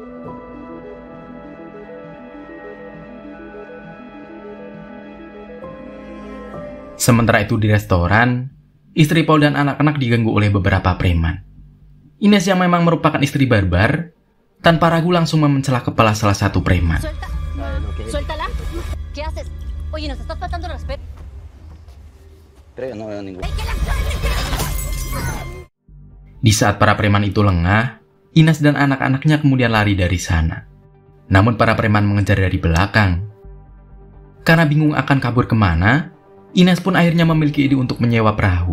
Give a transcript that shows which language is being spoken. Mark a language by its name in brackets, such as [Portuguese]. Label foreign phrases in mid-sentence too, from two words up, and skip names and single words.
[Indonesian] Sementara itu di restoran, istri Paul dan anak-anak diganggu oleh beberapa preman. Ines yang memang merupakan istri barbar, tanpa ragu langsung memencelah kepala salah satu preman. [Spanish] Suéltala. ¿Qué haces? Oye, nos estás faltando el respeto. Creo que no veo ningún. [Indonesian] Di saat para preman itu lengah, Ines dan anak-anaknya kemudian lari dari sana. Namun para preman mengejar dari belakang. Karena bingung akan kabur kemana, Ines pun akhirnya memiliki ide untuk menyewa perahu.